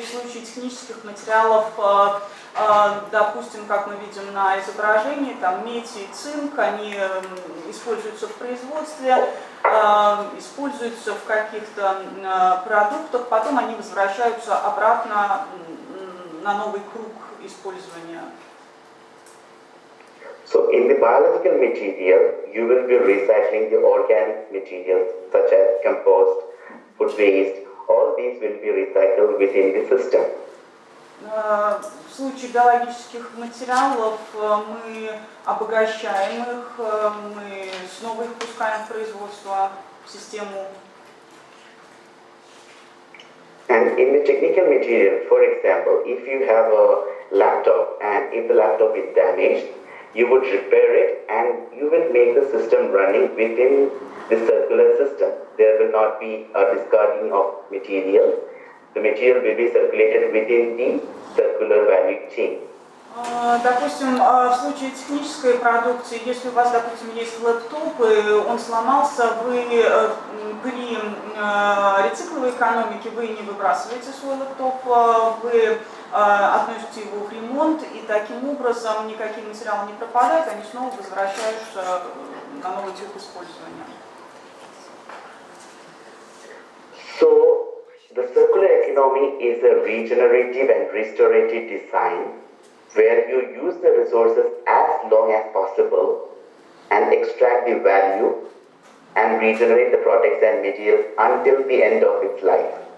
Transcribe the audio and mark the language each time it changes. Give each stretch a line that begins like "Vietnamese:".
Russian: В случае технических материалов, допустим, как мы видим на изображении, там медь и цинк, они используются в производстве, используются в каких-то продуктах, потом они возвращаются обратно на новый круг использования.
English: So in the biological material, you will be recycling the organic materials such as compost, food waste. All these will be recycled within the system.
Russian: В случае биологических материалов мы обогащаем их, мы снова их пускаем в производство, в систему.
English: And in the technical material, for example, if you have a laptop and if the laptop is damaged, you would repair it and you will make the system running within the circular system. There will not be a discarding of materials. The material will be circulated within the circular value chain.
Russian: Допустим, в случае технической продукции, если у вас, допустим, есть лэптоп, и он сломался, вы при рецикловой экономике вы не выбрасываете свой лэптоп, вы относите его в ремонт, и таким образом никакие материалы не пропадают, они снова возвращаются на новый тип использования.
English: So, the circular economy is a regenerative and restorative design where you use the resources as long as possible and extract the value and regenerate the products and materials until the end of its life.